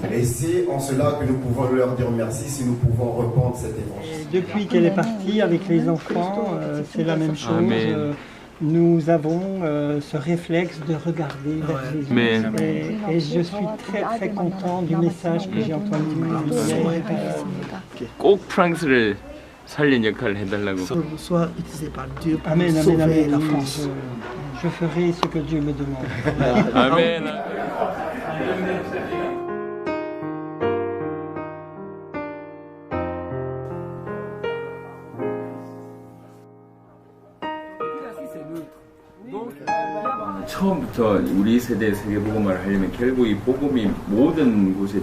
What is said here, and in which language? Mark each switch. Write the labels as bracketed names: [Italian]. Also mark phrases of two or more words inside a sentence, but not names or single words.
[French] Et c'est en cela que nous pouvons leur dire merci si nous pouvons répandre cet évangile. Depuis qu'elle est partie avec les enfants, c'est la même chose. Nous avons ce réflexe de regarder vers Jésus. Et je suis très très content du message que j'ai entendu. [Korean] 꼭 프랑스를 살린 역할을 해달라고. [French] Soit utilisé par Dieu pour Amen, amen, sauver amen. la France. Je ferai ce que Dieu me demande. [Korean] 아멘. 처음부터 우리 세대 세계복음화를 하려면 결국 이 복음이 모든 곳에